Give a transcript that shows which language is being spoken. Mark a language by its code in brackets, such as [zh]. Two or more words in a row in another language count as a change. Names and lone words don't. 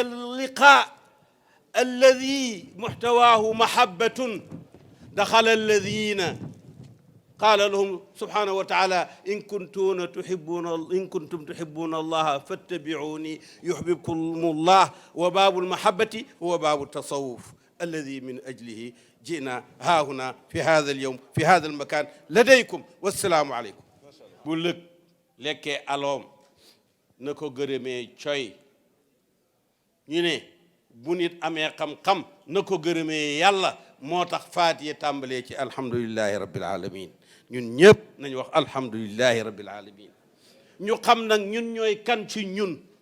[ar] اللقاء الذي محتواه محبة دخل الذين قال لهم سبحانه وتعالى إن كنتم تحبون الله فاتبعوني يحببكم الله وباب المحبة هو باب التصوف الذي من أجله جئنا ها هنا في هذا اليوم في هذا المكان لديكم والسلام عليكم [wo] bu lekkee aloom na ko gërëmee coy ñu ne bu nit amee xam-xam na ko gërëmee yàlla moo tax faatiye tàmbalee ci [ar] الحمد لله رب العالمين [wo] ñun ñëpp nañu wax [ar] الحمد لله رب العالمين [wo] ñu xam nag ñun ñooy kan ci ñun